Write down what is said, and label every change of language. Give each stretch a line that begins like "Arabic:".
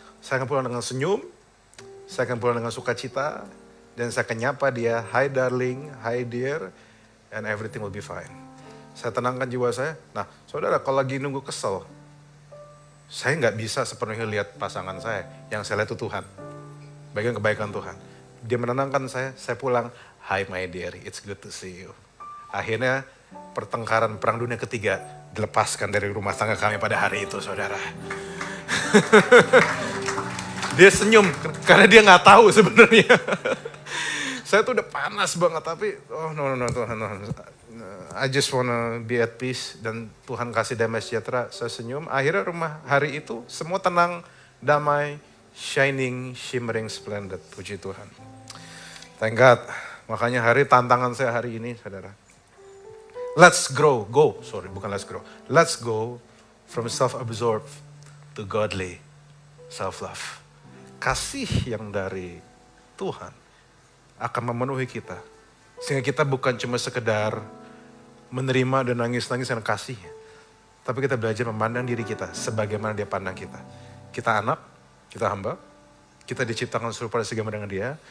Indonesian: Saya akan pulang dengan senyum, saya akan pulang dengan sukacita, dan saya akan nyapa dia,
English: hi darling, hi dear, and everything will be fine.
Indonesian: Saya tenangkan jiwa saya. Nah, saudara, kalau lagi nunggu kesel, saya nggak bisa sepenuhnya lihat pasangan saya. Yang saya lihat itu Tuhan. Bagian kebaikan Tuhan. Dia menenangkan saya pulang,
English: hi my dear, it's good to see you.
Indonesian: Akhirnya pertengkaran Perang Dunia Ketiga dilepaskan dari rumah tangga kami pada hari itu, saudara. Dia senyum, karena dia nggak tahu sebenarnya. Saya tuh udah panas banget, tapi no, Tuhan, no.
English: I just wanna be at peace,
Indonesian: dan Tuhan kasih damai sejahtera, saya senyum. Akhirnya rumah hari itu semua tenang, damai,
English: shining, shimmering, splendid,
Indonesian: puji Tuhan.
English: Thank God,
Indonesian: makanya tantangan saya hari ini, saudara.
English: Let's grow, let's go from self-absorbed to godly self-love.
Indonesian: Kasih yang dari Tuhan akan memenuhi kita. Sehingga kita bukan cuma sekedar menerima dan nangis-nangis dengan kasihnya. Tapi kita belajar memandang diri kita sebagaimana dia pandang kita. Kita anak, kita hamba, kita diciptakan serupa segambar dengan dia.